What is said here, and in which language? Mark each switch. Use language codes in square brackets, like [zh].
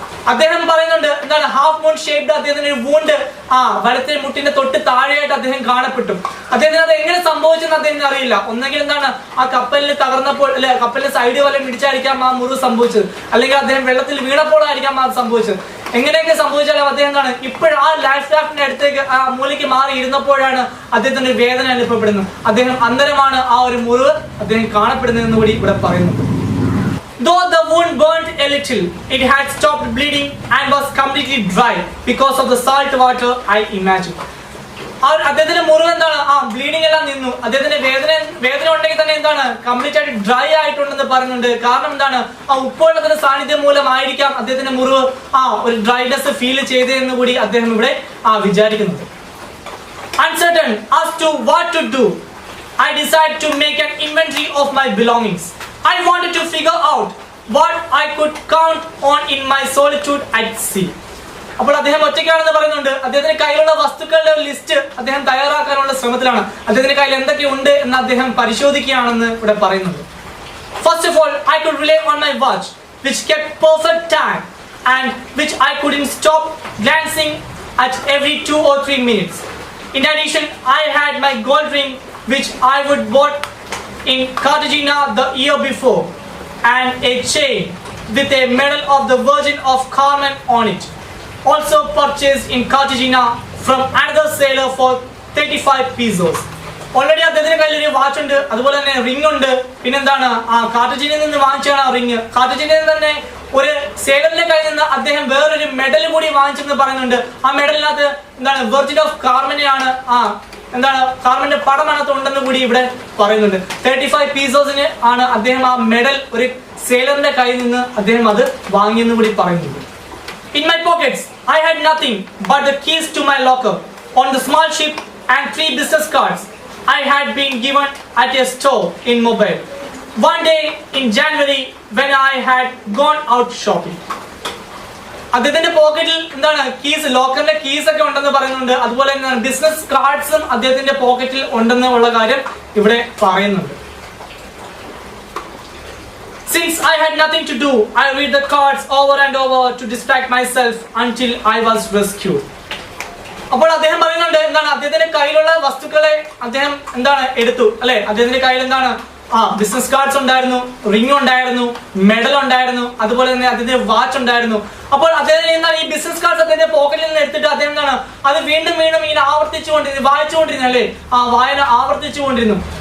[ml] അദ്ദേഹം പറയുന്നുണ്ട് എന്താണ് ഹാഫ് മൂൺ ഷേപ്ഡ് അദ്ദേഹത്തിന് ഒരു വൂണ്ട് വലത്തെ മുട്ടിന്റെ തൊട്ട് താഴെയായിട്ട് അദ്ദേഹം കാണപ്പെട്ടു. അദ്ദേഹത്തിന് അത് എങ്ങനെ സംഭവിച്ചെന്ന് അദ്ദേഹത്തിന് അറിയില്ല. ഒന്നെങ്കിൽ എന്താണ് ആ കപ്പലിൽ തകർന്നപ്പോൾ കപ്പലിന്റെ സൈഡ് വല്ലതും ഇടിച്ചായിരിക്കാം ആ മുറിവ് സംഭവിച്ചത്, അല്ലെങ്കിൽ അദ്ദേഹം വെള്ളത്തിൽ വീണപ്പോഴായിരിക്കാം അത് സംഭവിച്ചത്. എങ്ങനെയൊക്കെ സംഭവിച്ചാലും അദ്ദേഹം എന്താണ് ഇപ്പോഴും ആ ലൈഫ് റാഫ്റ്റിന്റെ അടുത്തേക്ക് ആ മൂലയ്ക്ക് മാറി ഇരുന്നപ്പോഴാണ് അദ്ദേഹത്തിന് വേദന അനുഭവപ്പെടുന്നത്. അദ്ദേഹം അന്തരമാണ് ആ ഒരു മുറിവ് അദ്ദേഹം കാണപ്പെടുന്നതെന്ന് കൂടി ഇവിടെ പറയുന്നുണ്ട്. [en] Though the wound burnt a little, it had stopped bleeding and was completely dry because of the salt water, I imagine. [ml] അദ്ദേഹത്തിന്റെ മുറിവ് എന്താണ് ബ്ലീഡിംഗ് എല്ലാം നിന്നു. അദ്ദേഹത്തിന്റെ വേദന ഉണ്ടെങ്കിൽ തന്നെ എന്താണ് കംപ്ലീറ്റ് ആയിട്ട് ഡ്രൈ ആയിട്ടുണ്ടെന്ന് പറയുന്നുണ്ട്. കാരണം എന്താണ് ആ ഉപ്പുവെള്ളത്തിന്റെ സാന്നിധ്യം മൂലമായിരിക്കാം അദ്ദേഹത്തിന്റെ മുറിവ് ഒരു ഡ്രൈനെസ് ഫീൽ ചെയ്തതെന്ന് കൂടി അദ്ദേഹം ഇവിടെ വിചാരിക്കുന്നുണ്ട്. [en] Uncertain as to what to do, I decided to make an inventory of my belongings. I wanted to figure out what I could count on in my solitude at sea. [ml] അപ്പോൾ അദ്ദേഹം ഒറ്റയ്ക്കാണെന്ന് പറയുന്നുണ്ട്. അദ്ദേഹത്തിന്റെ കയ്യിലുള്ള വസ്തുക്കളുടെ ഒരു ലിസ്റ്റ് അദ്ദേഹം തയ്യാറാക്കാനുള്ള ശ്രമത്തിലാണ്. അദ്ദേഹത്തിന്റെ കയ്യിൽ എന്തൊക്കെയുണ്ട് എന്ന് അദ്ദേഹം പരിശോധിക്കുകയാണെന്ന് ഇവിടെ പറയുന്നുണ്ട്. [en] First of all, I could rely on my watch, which kept perfect time and which I couldn't stop glancing at every 2 or 3 minutes. In addition, I had my gold ring, which I would bought in Cartagena the year before, and a chain with a medal of the Virgin of Carmen on it, also purchased in Cartagena from another sailor for 35 pesos. [ml] Already അദ്ദേഹത്തിന്റെ കയ്യിൽ ഒരു watch ഉണ്ട്, അതുപോലെ തന്നെ ring ഉണ്ട്. പിന്നെന്താണ് കാർട്ടജനിയിൽ നിന്ന് വാങ്ങിച്ചാണ് ആ റിംഗ്. കാർട്ടജനിയിൽ തന്നെ ഒരു സേലറിന്റെ കയ്യിൽ നിന്ന് അദ്ദേഹം വേറൊരു മെഡൽ കൂടി വാങ്ങിച്ചെന്ന് പറയുന്നുണ്ട്. ആ മെഡലിനകത്ത് എന്താണ് വെർജിൻ ഓഫ് കാർമനെയാണ് എന്താണ് കാർമന്റെ പടം അതിനകത്ത് ഉണ്ടെന്ന് കൂടി ഇവിടെ പറയുന്നുണ്ട്. 35 പീസോസിന് ആണ് അദ്ദേഹം ആ മെഡൽ ഒരു സേലറിന്റെ കയ്യിൽ നിന്ന് അദ്ദേഹം അത് വാങ്ങിയെന്ന് കൂടി പറയുന്നുണ്ട്. [en] In my pockets, I had nothing but the keys to my locker on the small ship and 3 business cards I had been given at a store in Mobile. One day in January when I had gone out shopping. [ml] അദ്ദേഹത്തിന്റെ പോക്കറ്റിൽ എന്താണ് keys, ലോക്കറിന്റെ keys ഒക്കെ ഉണ്ടെന്ന് പറയുന്നുണ്ട്. അതുപോലെ തന്നെ business കാർഡ്സും അദ്ദേഹത്തിന്റെ പോക്കറ്റിൽ ഉണ്ടെന്നുള്ള കാര്യം ഇവിടെ പറയുന്നുണ്ട്. [en] Since I had nothing to do, I read the cards over and over to distract myself until I was rescued. [ml] അപ്പോൾ അദ്ദേഹം പറയുന്നുണ്ട് എന്താണ് അദ്ദേഹത്തിന്റെ കയ്യിലുള്ള വസ്തുക്കളെ അദ്ദേഹം എന്താണ് എടുത്തു അദ്ദേഹത്തിന്റെ കയ്യിൽ എന്താണ് ബിസിനസ് കാർഡ്സ് ഉണ്ടായിരുന്നു, റിംഗ് ഉണ്ടായിരുന്നു, മെഡൽ ഉണ്ടായിരുന്നു, അതുപോലെ തന്നെ അദ്ദേഹത്തിന്റെ വാച്ച് ഉണ്ടായിരുന്നു. അപ്പോൾ അദ്ദേഹത്തിന് എന്താണ് ഈ ബിസിനസ് കാർഡ്സ് അദ്ദേഹത്തിന്റെ പോക്കറ്റിൽ നിന്ന് എടുത്തിട്ട് അദ്ദേഹം എന്താണ് അത് വീണ്ടും വീണ്ടും ഇങ്ങനെ ആവർത്തിച്ചുകൊണ്ടിരുന്നു, വായിച്ചുകൊണ്ടിരുന്നു വായന ആവർത്തിച്ചുകൊണ്ടിരുന്നു.